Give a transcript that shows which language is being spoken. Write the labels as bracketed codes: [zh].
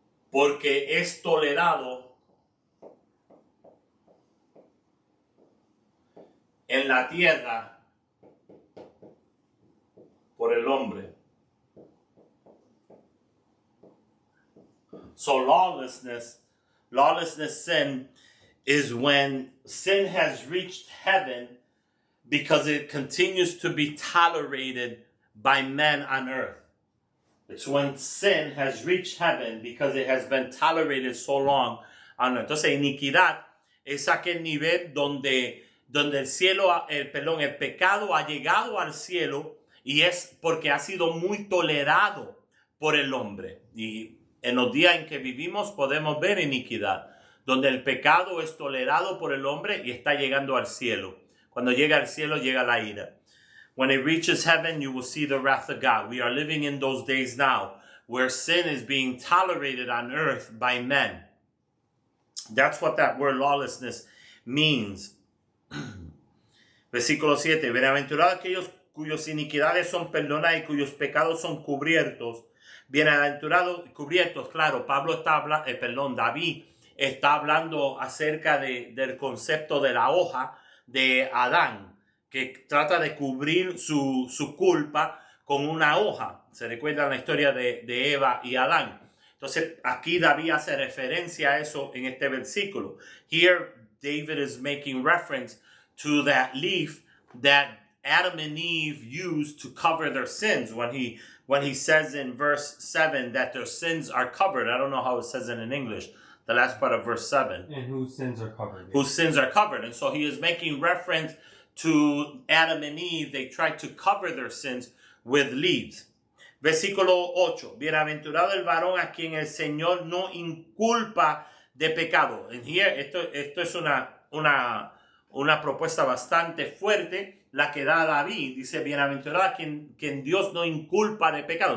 [es] porque es tolerado en la tierra por el hombre. [en] So lawlessness sin is when sin has reached heaven because it continues to be tolerated by men on earth. It's when sin has reached heaven because it has been tolerated so long on earth. [es] Entonces, iniquidad es aquel nivel donde el pecado ha llegado al cielo y es porque ha sido muy tolerado por el hombre. Y en los días en que vivimos podemos ver iniquidad, donde el pecado es tolerado por el hombre y está llegando al cielo. Cuando llega al cielo, llega la ira. [en] When it reaches heaven, you will see the wrath of God. We are living in those days now where sin is being tolerated on earth by men. That's what that word lawlessness means. [es] Versículo 7. Bienaventurados aquellos cuyas iniquidades son perdonadas y cuyos pecados son cubiertos. Bienaventurados, cubiertos, claro, David está hablando acerca del concepto de la hoja de Adán, que trata de cubrir su culpa con una hoja. Se recuerda la historia de Eva y Adán. Entonces, aquí David hace referencia a eso en este versículo. [en] Here, David is making reference to that leaf that Adam and Eve used to cover their sins when he says in verse 7 that their sins are covered. I don't know how it says it in English, the last part of verse 7. And whose sins are covered. Whose sins are covered. And so he is making reference to Adam and Eve. They tried to cover their sins with leaves. [es] Versículo 8. Bienaventurado el varón a quien el Señor no inculpa de pecado. [en] And here, [es] esto es una propuesta bastante fuerte la que da David. Dice, bienaventurado quien Dios no inculpa de pecado.